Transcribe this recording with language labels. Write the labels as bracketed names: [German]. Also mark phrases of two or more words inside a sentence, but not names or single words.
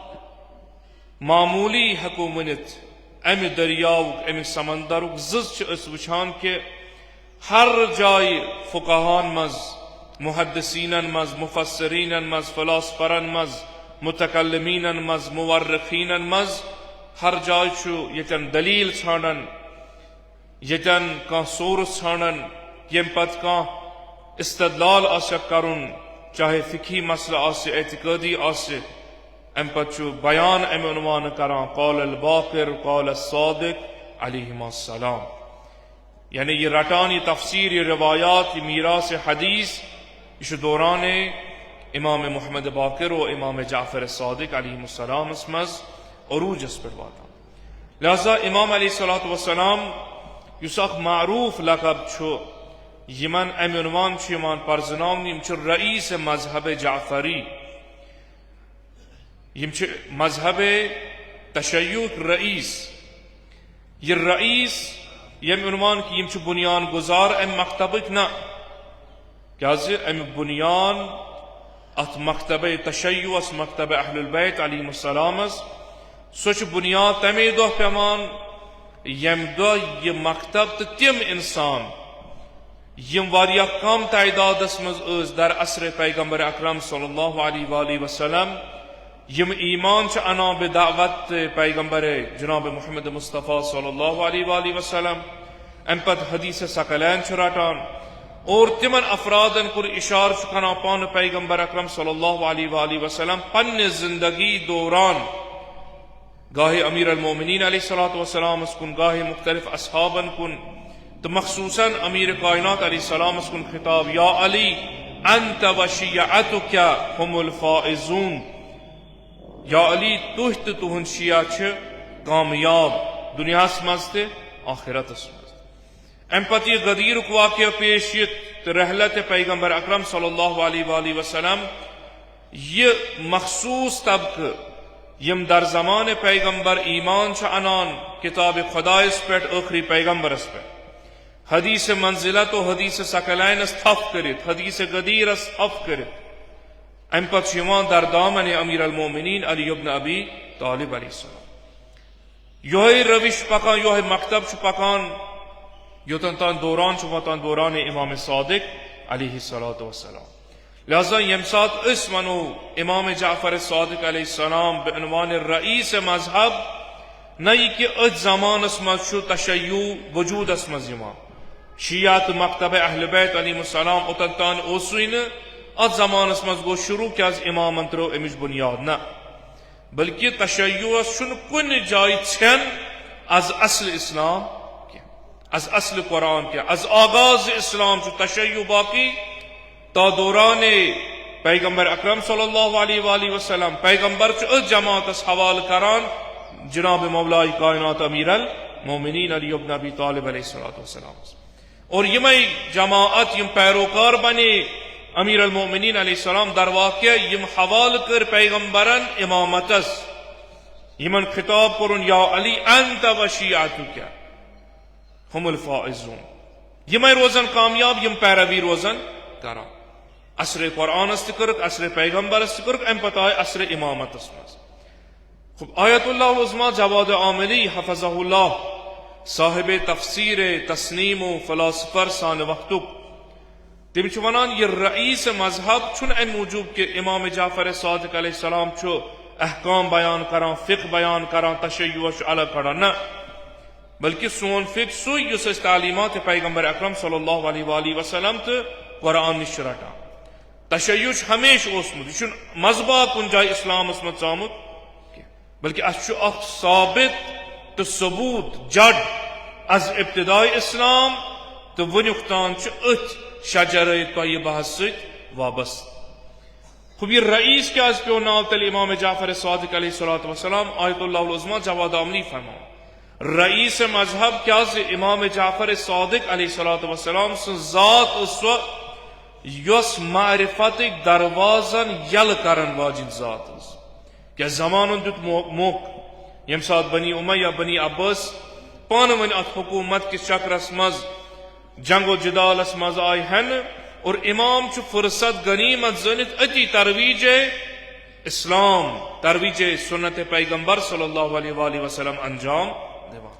[Kashmiri] معمولی حکومت ام دریاؤ ام سمندر زز وچھان کہ ہر جائے فقہان مز محدثین مز مفسرین مز فلاسفرن مز متکلمین مز مورخین مز ہر جائے یتن دلیل ژھانڈن یتن کان سورس ژھانڈن یم پت کان استدلال آسک کرن چاہے فقہی مسئلہ آسے اعتقادی آسے ام پت بیان ام عنوان کران [Arabic] قال الباقر قال الصادق علیہم السلام [Kashmiri] یعنی یہ رٹان یہ تفسیر یہ روایات یہ میراث حدیث اس دوران امام محمد باقر و امام جعفر صادق [Arabic] علیہ السلام [Kashmiri] اسمز عروج اس پر واتا لہذا امام [Arabic] علیہ الصلوۃ والسلام [Kashmiri] یس اخ معروف لقب چھو یمن ام عنوان چھ یمان پرزناون یم چھ رئیس مذہب جعفری، یم چھ مذہب تشیع رئیس. یہ رئیس یم عنوان کی یم چھ بنیان گزار ام مکتبک نا کیاز ام بنیان ات مکتب تشیع اس مکتب [Arabic] اہل البیت علیہم السلام [Kashmiri] سوچ بنیاد تمے دہ پیمان یم دہ یہ مکتب تو تم انسان یم واریاہ کم تعدادس مز در عصر پیغمبر اکرم [Arabic] صلی اللہ علیہ وآلہ وسلم [Kashmiri] یم ایمان چھ انا بدعوت پیغمبر جناب محمد مصطفیٰ [Arabic] صلی اللہ علیہ وآلہ وسلم [Kashmiri] ام پت حدیث ثقلین چھ رٹان اور تمن افرادن کر اشار چھ پان پیغمبر اکرم [Arabic] صلی اللہ علیہ وآلہ وسلم [Kashmiri] پن زندگی دوران گاہ امیر المومنین [Arabic] علیہ الصلوۃ والسلام [Kashmiri] اس کن گاہ مختلف اصحابن کن تو مخصوصاً امیر کائنات [Arabic] علیہ السلام [Kashmiri] اس کن خطاب [Arabic] یا علی انت و شیعتک هم الفائزون، [Kashmiri] یا علی تہت تہن شیعہ چھ کامیاب دنیا مز آخرت مز. ام پتہ یہ غدیر واقعہ پیش یت رحلت پیغمبر اکرم [Arabic] صلی اللہ علیہ وآلہ وسلم [Kashmiri] یہ مخصوص طبقہ یم در زمان پیغمبر ایمان چھ انان کتاب خدایس پیٹ آخری پیغمبرس پیٹ حدیث منزلت و حدیث ثقلین اس تھف کرت حدیث غدیر اس تھف کرت ام پت شیوان در دامن امیر المومنین علی ابن ابی طالب [Arabic] علیہ السلام [Kashmiri] یہ روش پکان یہ مکتب چھ پکان یوتن تان دوران چھ وطن دوران امام صادق [Arabic] علیہ السلام. [Kashmiri] لہذا یم سات اس منو امام جعفر صادق [Arabic] علیہ السلام [Kashmiri] بعنوان رئیس مذہب نئی کہ اج زمان اس مز تشیع وجود اس مز امام شیعت مکتب اہل بیت [Arabic] علیہ السلام [Kashmiri] اتنتان اوسوین ات زمان اس مز گو شروع کیا از امام انترو امش بنیاد نہ بلکہ تشیع شن کن جائی چھن از اصل اسلام کیا از اصل قرآن کیا از آغاز اسلام چو تشیع باقی تا دوران پیغمبر اکرم [Arabic] صلی اللہ علیہ وآلہ وسلم [Kashmiri] پیغمبر چو اس جماعت اس حوال کران جناب مولا کائنات امیر المومنین علی ابن ابی طالب [Arabic] علیہ السلام [Kashmiri] اور یہ جماعت یم پیروکار بنے امیر المومنین [Arabic] علیہ السلام [Kashmiri] در واقع یم حوال کر پیغمبرن امامتس یمن خطاب کرن [Arabic] یا علی انت و شیعتک هم الفائزون [Kashmiri] یم روزن کامیاب یم پیروی روزن کران عصر قرآن استکرک عصر پیغمبر استکرک ام پتہ عصر امامت اسمز. خب آیت اللہ العظمی جواد عاملی [Arabic] حفظہ اللہ [Kashmiri] صاحب تفسیر تسنیم و فلاسفر سان وقتک تم ونان یہ رئیس مذہب چھ ام موجود کہ امام جعفر صادق [Arabic] علیہ السلام [Kashmiri] چھو احکام بیان کران فقہ بیان کران تشیع الگ کران نہ بلکہ سون فقہ سوئی اس تعلیمات پیغمبر اکرم [Arabic] صلی اللہ علیہ وآلہ وسلم [Kashmiri] تو قرآن نش رٹان تشیع ہمیشہ اوسمت یہ مذہبہ کن جائے اسلام اسمت ژامت بلکہ اچھو اخ ثابت تو ثبوت جڑ از ابتدائی اسلام تو ونیکتان ات شجرہ طیبہ ست وابست. خب یہ رئیس کیا از پیو ناو تل امام جعفر صادق [Arabic] علیہ السلام [Kashmiri] آیت اللہ العظمی جواد عاملی فرمان رئیس مذہب کیا از امام جعفر صادق [Arabic] علیہ السلام [Kashmiri] سے ذات اس یس معرفت دروازن یل کرن واجن ذات کیا زمان دیت موقع یم سات بنی امیہ بنی عباس پان ون ات حکومت کس چکرس مز جنگ و جدال اس مز آئی ہن اور امام چھ فرصت غنیمت زنت اتی ترویج اسلام ترویج سنت پیغمبر [Arabic] صلی اللہ علیہ وآلہ وسلم [Kashmiri] انجام دیوان.